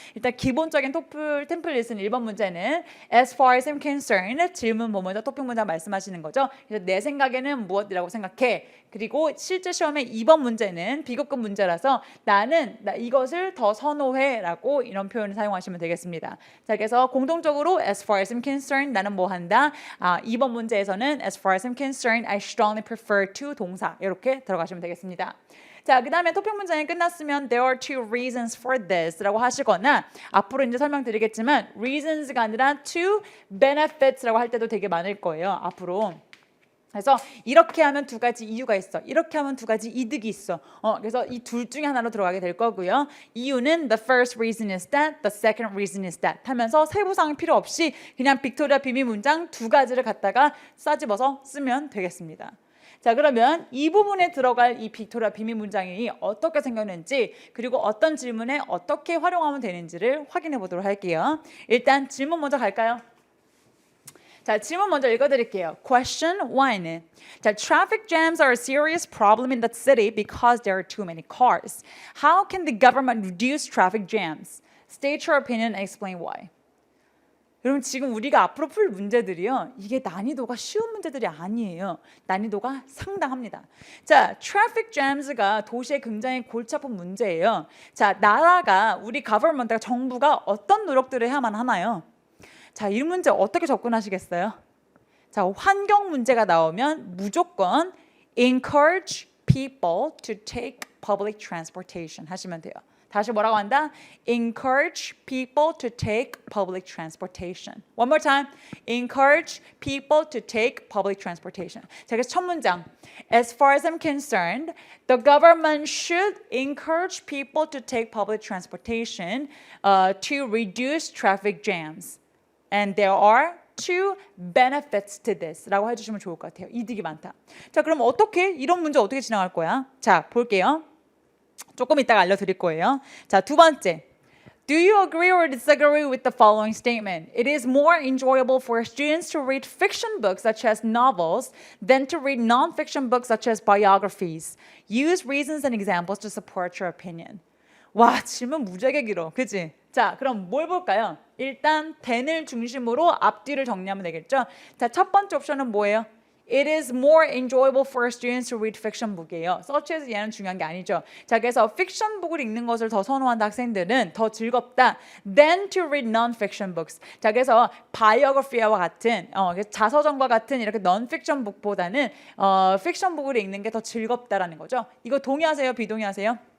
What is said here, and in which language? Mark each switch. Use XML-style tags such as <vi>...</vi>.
<ko>일단 기본적인 토플 템플릿은 1번 문제는</ko> <en>as far as I'm concerned,</en> <ko>질문 뭐뭐죠, 토픽 문장 말씀하시는 거죠. 그래서 내 생각에는 무엇이라고 생각해. 그리고 실제 시험에 2번 문제는 비교급 문제라서 나는 이것을 더 선호해 라고 이런 표현을 사용하시면 되겠습니다. 자, 그래서 공통적으로</ko> <en>as far as I'm concerned,</en> <ko>나는 뭐 한다. 2번 문제에서는</ko> <en>as far as I'm concerned, I strongly prefer to</en> <ko>동사 이렇게 들어가시면 되겠습니다. 자, 그 다음에 토픽 문장이 끝났으면</ko> <en>there are two reasons for this</en> <ko>라고 하시거나 앞으로 이제 설명드리겠지만 reasons가 아니라</ko> <en>two benefits</en> <ko>라고 할 때도 되게 많을 거예요. 앞으로. 그래서 이렇게 하면 2가지 이유가 있어. 이렇게 하면 2가지 이득이 있어. 그래서 이 둘 중에 하나로 들어가게 될 거고요. 이유는</ko> <en>the first reason is that,</en> <ko>the second reason is that 하면서 세부사항 필요 없이 그냥 빅토리아 비밀 문장 2가지를 갖다가 싸집어서 쓰면 되겠습니다. 자, 그러면 이 부분에 들어갈 이 빅토리아 비밀 문장이 어떻게 생겼는지 그리고 어떤 질문에 어떻게 활용하면 되는지를 확인해 보도록 할게요. 일단 질문 먼저 갈까요? 자, 질문 먼저 읽어드릴게요.</ko> <en>Question 1. 자, traffic jams are a serious problem in the city because there are too many cars. How can the government reduce traffic jams? State your opinion and explain why.</en> <ko>여러분 지금 우리가 앞으로 풀 문제들이요. 이게 난이도가 쉬운 문제들이 아니에요. 난이도가 상당합니다. 자, traffic jams가 도시에 굉장히 골치 아픈 문제예요. 자, 나라가 우리 government가 정부가 어떤 노력들을 해야만 하나요? 자, 이 문제 어떻게 접근하시겠어요? 자, 환경 문제가 나오면 무조건</ko> <en>encourage people to take public transportation</en> <ko>하시면 돼요. 다시 뭐라고 한다?</ko> <en>Encourage people to take public transportation. One more time. Encourage people to take public transportation.</en> <ko>자, 그래서 첫 문장.</ko> <en>As far as I'm concerned, the government should encourage people to take public transportation to reduce traffic jams. And there are two benefits to this</en> <ko>라고 해주시면 좋을 것 같아요. 이득이 많다. 자, 그럼 이런 문제 어떻게 진행할 거야? 자, 볼게요. 조금 이따가 알려드릴 거예요. 자, 2번째.</ko> <en>Do you agree or disagree with the following statement? It is more enjoyable for students to read fiction books such as novels than to read non-fiction books such as biographies. Use reasons and examples to support your opinion.</en> <ko>와, 질문 무지하게 길어. 그치? 자, 그럼 뭘 볼까요? 일단 then을 중심으로 앞뒤를 정리하면 되겠죠? 자, 첫 번째 옵션은 뭐예요?</ko> <en>It is more enjoyable for students to read fiction book이에요.</en> <ko>such as 얘는 중요한 게 아니죠. 자, 그래서 fiction book을 읽는 것을 더 선호한다 학생들은 더 즐겁다</ko> <en>than to read non-fiction books.</en> <ko>자, 그래서 biography와 같은 자서전과 같은 이렇게 non-fiction book보다는 fiction book을 읽는 게 더 즐겁다라는 거죠. 이거 동의하세요? 비동의하세요?</ko>